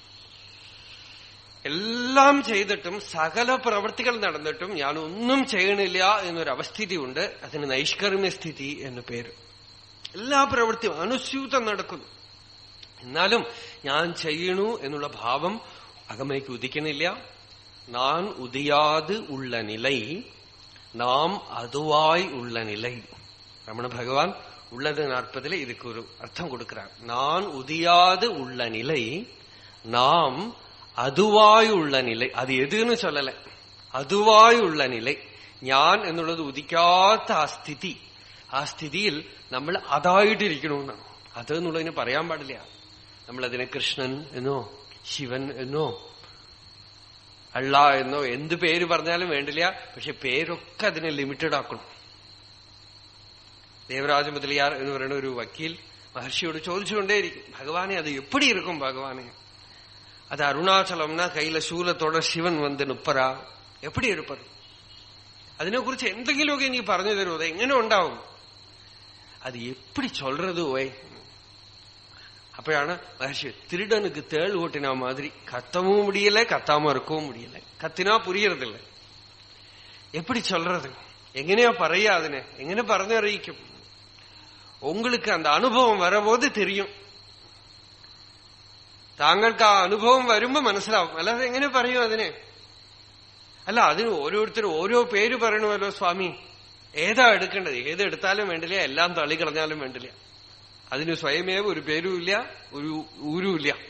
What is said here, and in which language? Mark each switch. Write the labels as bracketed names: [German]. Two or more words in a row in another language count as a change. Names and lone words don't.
[Malayalam] എല്ലാം ചെയ്തിട്ടും സകല പ്രവൃത്തികൾ നടന്നിട്ടും ഞാൻ ഒന്നും ചെയ്യണില്ല എന്നൊരവസ്ഥിതിയുണ്ട്. അതിന് നൈഷ്കർമ്മ്യസ്ഥിതി എന്ന് പേര്. എല്ലാ പ്രവൃത്തിയും അനുസ്യൂതം നടക്കുന്നു, എന്നാലും ഞാൻ ചെയ്യണു എന്നുള്ള ഭാവം അകമേക്ക് ഉദിക്കണില്ല. [Tamil] நான் உதியாது உள்ள நிலை, நாம் அதுவாய் உள்ள நிலை. ரமண பகவான் உள்ளது 40 இதுக்கு ஒரு அர்த்தம் கொடுக்கிறார். நான் உதியாது உள்ள நிலை, நாம் [Malayalam] അതുവായി ഉള്ള നില. അത് എതെന്ന് ചൊല്ലല, അതുവായി ഉള്ള നില. ഞാൻ എന്നുള്ളത് ഉദിക്കാത്ത ആ സ്ഥിതി, ആ സ്ഥിതിയിൽ നമ്മൾ അതായിട്ടിരിക്കണമെന്നാണ്. അത് എന്നുള്ളതിന് പറയാൻ പാടില്ല. നമ്മളതിനെ കൃഷ്ണൻ എന്നോ ശിവൻ എന്നോ അള്ള എന്നോ എന്ത് പേര് പറഞ്ഞാലും വേണ്ടില്ല. പക്ഷെ പേരൊക്കെ അതിനെ ലിമിറ്റഡ് ആക്കണം. ദേവരാജ മുതലിയാർ എന്ന് പറയുന്ന ഒരു വക്കീൽ മഹർഷിയോട് ചോദിച്ചുകൊണ്ടേയിരിക്കും, ഭഗവാനെ അത് [Tamil] எப்படி இருக்கும் [Malayalam] ഭഗവാനെ? [Tamil] அது அருணாச்சலம்னா கையில சூலத்தோட சிவன் வந்து நிப்பரா, எப்படி இருப்பார்? [Malayalam] അതിനെക്കുറിച്ച് എന്തെങ്കിലുമൊക്കെ എനിക്ക് പറഞ്ഞു തരുമോ? [Tamil] അത് എങ്ങനെ ഉണ്ടാവും? அது எப்படி சொல்றது ஓய்? அப்பയാണ് மகர்ஷி திருடனுக்கு தேள் ஓட்டினா மாதிரி கத்தவும் முடியல, கத்தாம இருக்கவும் முடியல. கத்தினா புரியறதில்ல, எப்படி சொல்றது, எங்கனையா [Malayalam] പറയാ, അതിനെ എങ്ങനെ പറഞ്ഞറിയിക്കും? [Tamil] உங்களுக்கு அந்த அனுபவம் வரபோது தெரியும். [Malayalam] താങ്കൾക്ക് ആ അനുഭവം വരുമ്പോ മനസ്സിലാവും. അല്ലാതെ എങ്ങനെ പറയും അതിനെ? അല്ല, അതിന് ഓരോരുത്തരും ഓരോ പേര് പറയണമല്ലോ സ്വാമി. ഏതാ എടുക്കേണ്ടത്? ഏതെടുത്താലും വേണ്ടില്ല, എല്ലാം തള്ളിക്കളഞ്ഞാലും വേണ്ടില്ല. അതിന് സ്വയമേവ ഒരു പേരുമില്ല, ഒരു ഊരുമില്ല.